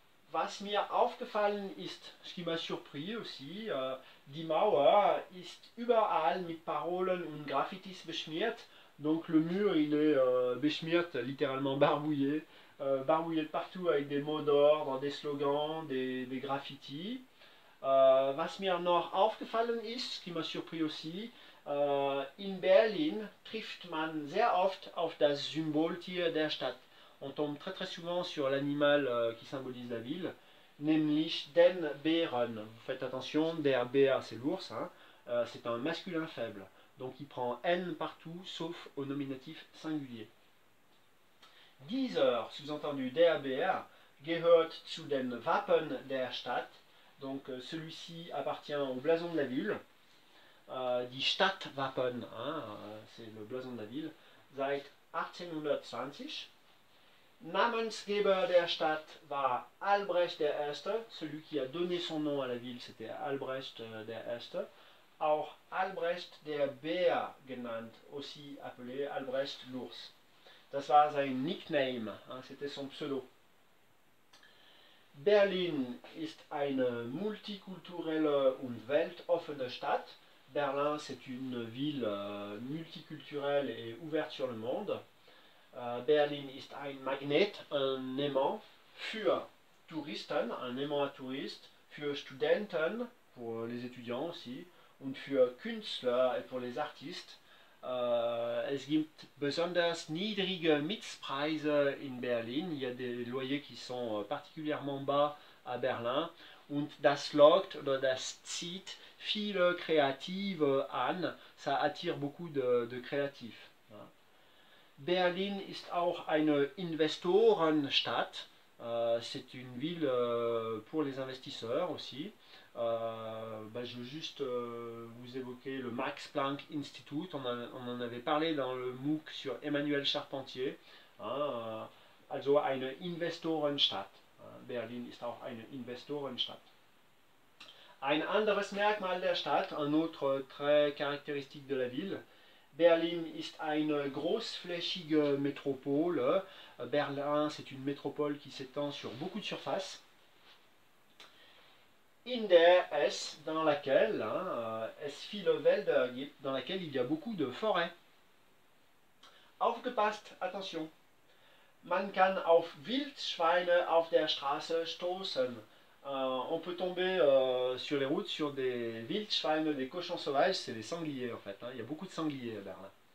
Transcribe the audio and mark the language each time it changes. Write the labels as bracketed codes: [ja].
[de] Was mir aufgefallen ist, [fr] ce qui m'a surpris aussi, [de] die Mauer ist überall mit Parolen und Graffitis beschmiert. [fr] Donc le mur il est [de] beschmiert, [fr] littéralement barbouillé, barbouillé de partout avec des mots d'ordre, des slogans, des graffitis. [de] Was mir noch aufgefallen ist, [fr] ce qui m'a surpris aussi, [de] in Berlin trifft man sehr oft auf das Symboltier der Stadt. [fr] On tombe très très souvent sur l'animal qui symbolise la ville, [de] nämlich den Bären. [fr] Vous faites attention, der Bär c'est l'ours, hein, c'est un masculin faible. Donc il prend N partout, sauf au nominatif singulier. [de] Dieser, [fr] sous-entendu [de] der Bär, gehört zu den Wappen der Stadt. [fr] Donc celui-ci appartient au blason de la ville. [de] Die Stadtwappen, [fr] hein, c'est le blason de la ville, [de] seit 1820. Namensgeber der Stadt war Albrecht I. [fr] Celui qui a donné son nom à la ville, c'était Albrecht I. [de] Auch Albrecht der Bär genannt, [fr] aussi appelé Albrecht l'ours. [de] Das war sein Nickname, hein, [fr] c'était son pseudo. [de] Berlin ist eine multikulturelle und weltoffene Stadt. [fr] Berlin, c'est une ville multiculturelle et ouverte sur le monde. [de] Berlin ist ein Magnet, [fr] un aimant [de] für Touristen, [fr] un aimant à touristes, [de] für Studenten, [fr] pour les étudiants aussi, [de] und für Künstler [fr] et pour les artistes. [de] Es gibt besonders niedrige Mietpreise in Berlin. [fr] Il y a des loyers qui sont particulièrement bas à Berlin. [de] Und das lockt oder das zieht viele Kreative an. [fr] Ça attire beaucoup de créatifs. [de] Berlin ist auch eine Investorenstadt. [fr] C'est une ville pour les investisseurs aussi. Je veux juste vous évoquer le Max Planck Institute, on en avait parlé dans le MOOC sur Emmanuel Charpentier. [de] Also eine Investorenstadt. Berlin ist auch eine Investorenstadt. Ein anderes Merkmal der Stadt, [fr] un autre trait caractéristique de la ville, [de] Berlin ist eine großflächige Métropole. [fr] Berlin, c'est une métropole qui s'étend sur beaucoup de surface. [de] In der es, [fr] dans laquelle, [de] es viele Wälder gibt, [fr] dans laquelle il y a beaucoup de forêts. [de] Aufgepasst, [fr] attention. [de] Man kann auf Wildschweine auf der Straße stoßen. [fr] On peut tomber sur les routes sur des Wildschweine, des cochons sauvages, c'est des sangliers en fait. Hein. Il y a beaucoup de sangliers à Berlin.